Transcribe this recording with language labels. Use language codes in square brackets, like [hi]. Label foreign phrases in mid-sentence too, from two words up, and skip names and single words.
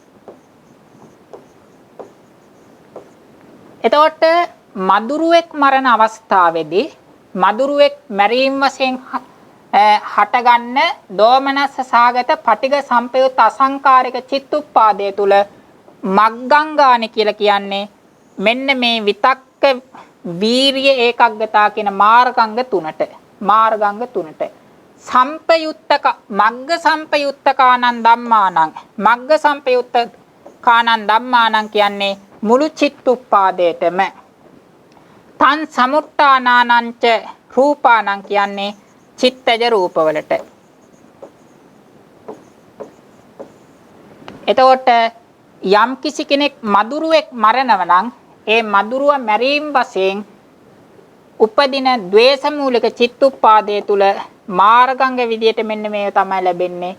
[si] එතකොට මදුරුවෙක් මරණ අවස්ථාවේදී මදුරුවෙක් මැරීම වශයෙන් හටගන්න දෝමනස්ස සාගත පටිඝ සම්පයුත් අසංකාරික චිත්තුප්පාදය තුල මග්ගංගානි කියලා කියන්නේ මෙන්න මේ විතක්ක වීරිය ඒකග්ගතා කියන මාර්ගංග තුනට සම්පයුත්තක [pi] මග්ග සම්පයුත්තකානං ධම්මානං මග්ග සම්පයුත්තකානං ධම්මානං [si] කියන්නේ මුළු චිත්තුප්පාදයටම [pi] තන් සමුට්ඨානානංච රූපානං [si] කියන්නේ චිත්තජ රූපවලට. එතකොට යම් කිසි කෙනෙක් මදුරුවෙක් මරණව නම් ඒ මදුරුව මැරීම වශයෙන් උපදින ද්වේෂ මූලික චිත්තුප්පාදයේ තුල මාර්ගංග විදියට මෙන්න මේ තමයි ලැබෙන්නේ.